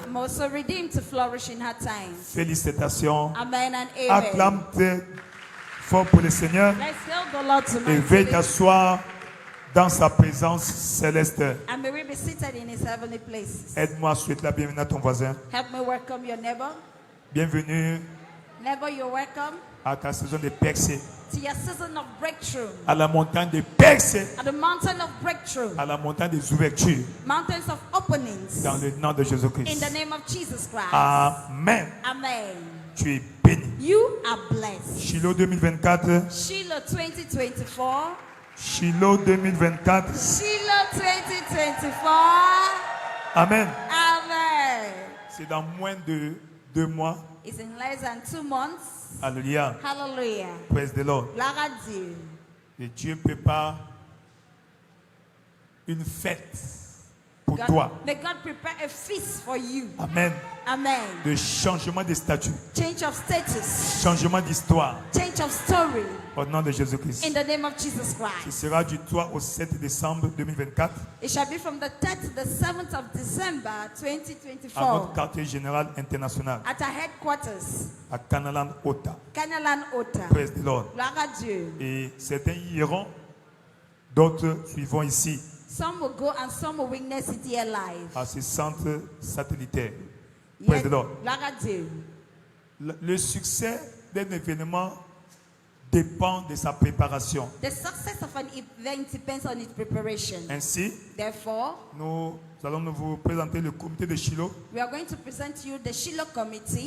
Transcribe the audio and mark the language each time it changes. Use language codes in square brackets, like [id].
[en] I'm also redeemed to flourish in her time. [fr] Félicitations. [en] Amen and amen. [fr] Acclame fort pour le Seigneur. [en] Let's hail the Lord [fr] Et veille [en] tonight. [fr] t'asseoir dans sa présence céleste. [en] And may we be seated in his heavenly places. [fr] Aide-moi à souhaiter la bienvenue à ton voisin. [en] Help me welcome your neighbor. [fr] Bienvenue [en] Neighbor, you're welcome [fr] à ta saison de percée. [en] to your season of breakthrough. [fr] À la montagne des percées. [en] At the mountain of breakthrough. [fr] À la montagne des ouvertures. [en] Mountains of openings. [fr] Dans le nom de [en] In [fr] Jésus-Christ. [en] the name of Jesus Christ. Amen. Amen. [fr] Tu es béni. [en] You are blessed. Shiloh 2024. Shiloh 2024. Shiloh 2024. Shiloh 2024. Amen. Amen. [fr] C'est dans moins de 2 mois. [en] It's in less than 2 months. [fr] Alléluia. [en] Hallelujah. Praise the Lord. [fr] Gloire à Dieu. Et Dieu prépare une fête pour toi. [en] May God prepare a feast for you. Amen. Amen. [fr] De changement de statut. [en] Change of status. [fr] Changement d'histoire. [en] Change of story. [fr] Au nom de Jésus-Christ. [en] In the name of Jesus [fr] Ce [en] Christ. [fr] sera du 3 au 7 décembre 2024 [en] It shall be from the 3rd to the 7th of December [fr] à [en] 2024 [fr] notre quartier général international [en] at our headquarters, [fr] à Canaland Ota. [en] Canalan Ota. Praise the Lord. [fr] Gloire à Dieu. Et certains y iront, d'autres suivront ici [en] Some will go and some will witness it here live. [fr] à ce centre satellitaire. [en] Praise the Lord. [fr] Gloire à Dieu. Le succès d'un événement dépend de sa préparation. [en] The success of an event depends on its preparation. [fr] Ainsi, [en] Therefore, [fr] nous allons vous présenter le comité de Shiloh [en] we are going to present you the Shiloh Committee